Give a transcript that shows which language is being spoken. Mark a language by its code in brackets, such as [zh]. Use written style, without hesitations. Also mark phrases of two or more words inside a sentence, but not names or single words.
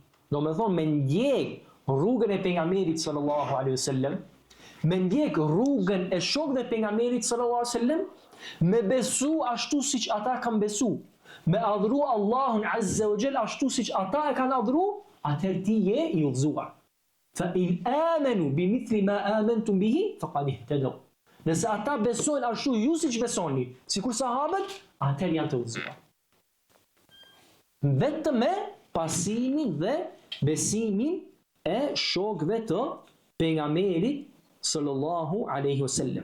[sq] Do me thonë me ndjek rrugën e pejgamberit [ar] صلى الله عليه وسلم, [sq] me ndjek rrugën e shokëve të pejgamberit [ar] صلى الله عليه وسلم, [sq] me besu ashtu siç ata kanë besu, me adhuru Allahun [ar] عز وجل [sq] ashtu siç ata e kanë adhuru, atëherë ti je i udhëzuar. [ar] فإن آمنوا بمثل ما آمنتم به فقد اهتدوا. [sq] Nëse ata besojnë ashtu ju siç besoni, sikur sahabët, atëherë janë të udhëzuar. Vetëm me pasimin dhe besimin e shokëve të pejgamberit [ar] صلى الله عليه وسلم.